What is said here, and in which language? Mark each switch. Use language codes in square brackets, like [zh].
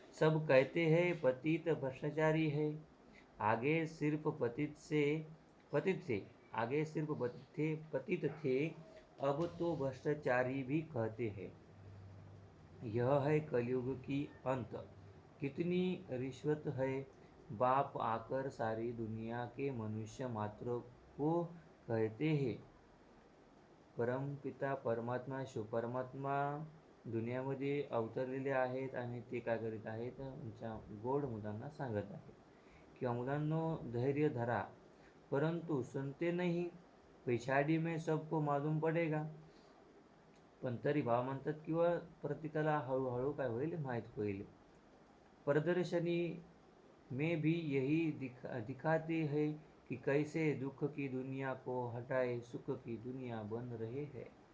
[hi] सब कहते हैं पतित भ्रष्टाचारी है. आगे सिर्फ पतित से आगे सिर्फ पतित थे, अब तो भ्रष्टाचारी भी कहते हैं। यह है कलयुग की अंत। कितनी रिश्वत है। बाप आकर सारी दुनिया के मनुष्य मात्र को कहते हैं। [mr] परमपिता परमात्मा दुनियामध्ये अवतरलेले आहेत आणि ते काय करीत आहेत, त्यांच्या गोड मुलांना सांगत आहेत किंवा मुलांनो धैर्य धरा, परंतु [hi] सुनते नहीं, पिछाड़ी में सबको मालूम पडेगा. [mr] पण तरी भाव म्हणतात किंवा प्रत्येकाला हळूहळू काय होईल माहीत होईल. [hi] प्रदर्शनी में भी यही दिखाते हैं कि कैसे दुख की दुनिया को हटाए सुख की दुनिया बन रहे हैं.